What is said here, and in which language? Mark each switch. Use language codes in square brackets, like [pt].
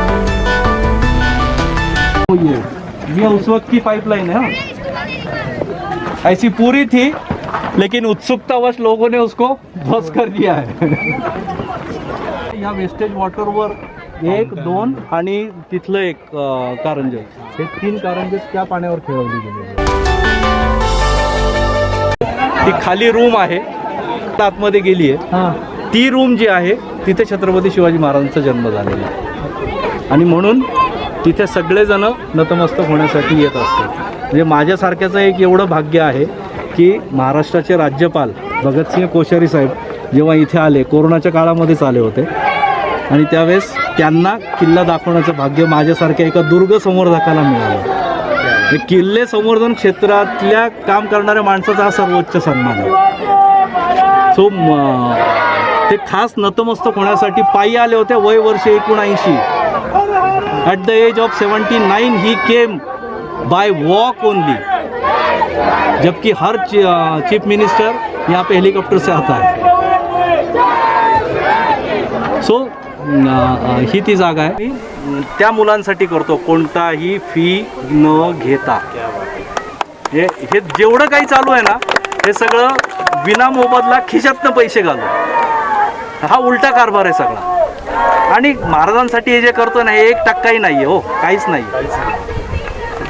[hi] ये उस वक्त की पाइपलाइन है, ऐसी पूरी थी, लेकिन उत्सुकतावश लोगों ने उसको ध्वस्त कर दिया है. [mr] या वेस्टेज वॉटरवर 1, 2 आणि तिथलं एक कारंजे, हे 3 कारंजे त्या पाण्यावर खेळवली गेलेली. ती खाली रूम आहे, आतमध्ये गेली आहे. ती रूम जी आहे तिथे छत्रपती शिवाजी महाराजांचा जन्म झालेला आहे आणि म्हणून तिथे सगळेजण नतमस्तक होण्यासाठी येत असतात. म्हणजे माझ्यासारख्याचं एक एवढं भाग्य आहे की महाराष्ट्राचे राज्यपाल भगतसिंह कोश्यारी साहेब जेव्हा इथे आले, कोरोनाच्या काळामध्येच आले होते, आणि त्यावेळेस त्यांना किल्ला दाखवण्याचं भाग्य माझ्यासारख्या एका दुर्ग संवर्धकाला मिळालं. हे किल्ले संवर्धन क्षेत्रातल्या काम करणाऱ्या माणसाचा हा सर्वोच्च सन्मान आहे. सो ते खास नतमस्तक होण्यासाठी पायी आले होते. वय वर्ष 79. [en] at the age of 79 he came by walk only, [hi] जबकि हर चीफ मिनिस्टर यहाँ पे हेलीकॉप्टर से आता है. [mr] सो ही ती जागा आहे. त्या मुलांसाठी करतो, कोणताही फी न घेता. हे जेवढं काही चालू आहे ना, हे सगळं विना मोबदला खिशातनं पैसे घालून. हा उलटा कारभार आहे सगळा. आणि महाराजांसाठी हे जे करतो ना, हे 1% नाही आहे हो, काहीच नाही.